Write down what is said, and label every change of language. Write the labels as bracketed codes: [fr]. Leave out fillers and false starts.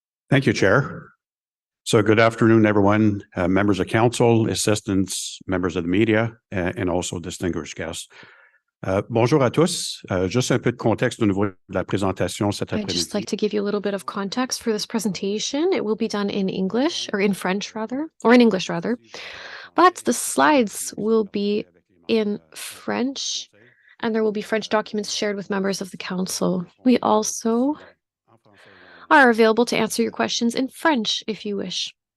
[en] Thank you, Chair. So good afternoon, everyone, members of council, assistants, members of the media, and also distinguished guests. [fr] Bonjour à tous. Juste un peu de contexte au niveau de la présentation cet après-midi. [en] I'd just like to give you a little bit of context for this presentation. It will be done in English, or in French rather, or in English rather, but the slides will be in French, and there will be French documents shared with members of the council. We also are available to answer your questions in French if you wish.